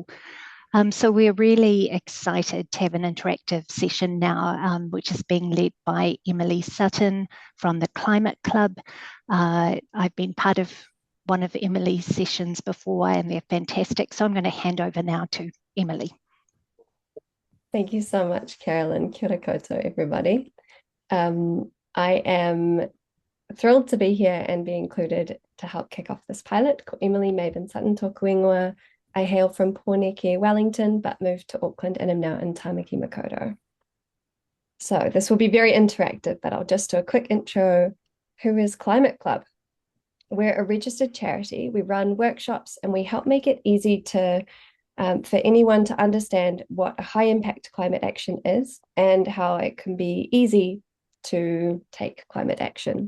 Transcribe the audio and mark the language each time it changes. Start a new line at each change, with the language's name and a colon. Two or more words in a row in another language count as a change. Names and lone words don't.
English: So we're really excited to have an interactive session now, which is being led by Emily Sutton from the Climate Club. I've been part of one of Emily's sessions before, and they're fantastic. So I'm going to hand over now to Emily. Thank you so much, Carolyn.
Māori: Kia ora koutou,
English: everybody. I am thrilled to be here and be included to help kick off this pilot.
Māori: Ko Emily Maven Sutton tōku ingoa.
English: I hail from Pōneke, Wellington, but moved to Auckland and am now in Tamaki Makaurau. So this will be very interactive, but I'll just do a quick intro. Who is Climate Club? We're a registered charity. We run workshops and we help make it easy to for anyone to understand what a high impact climate action is and how it can be easy to take climate action.